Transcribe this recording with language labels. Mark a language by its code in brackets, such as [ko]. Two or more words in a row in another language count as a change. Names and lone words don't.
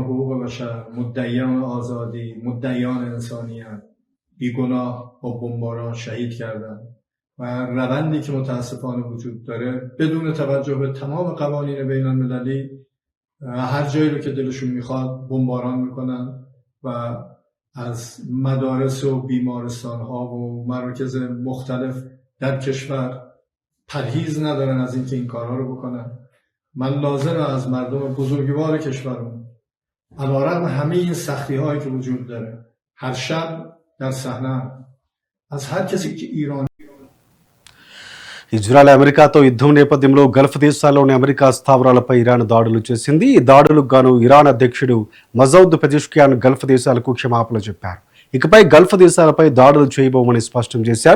[fa] حقوق بشر، مدعیان آزادی، مدعیان انسانیت بیگناه با بمباران شهید کردن و روندی که متاسفانه وجود داره بدون توجه به تمام قوانین بین المللی هر جایی رو که دلشون میخواد بمباران میکنن و از مدارس و بیمارستان ها و مراکز مختلف در کشور پرهیز ندارن از اینکه این کارها رو بکنن. من لازمه از مردم بزرگوار کشورمون علیرغم همه این سختی هایی که وجود داره هر شب در صحنه از [hi] हर किसी [fa] ఇరాన్ [te] ఇజ్రాయెల్ అమెరికాతో యుద్ధం నేపథ్యంలో గల్ఫ్ దేశాల్లోని అమెరికా స్థావరాలపై ఇరాన్ దాడులు చేసింది. ఈ దాడులకు గాను ఇరాన్ అధ్యక్షుడు మసౌద్ పెజెష్కియాన్ గల్ఫ్ దేశాలకు క్షమాపణలు చెప్పారు. ఇకపై గల్ఫ్ దేశాలపై దాడులు చేయబోమని స్పష్టం చేశారు.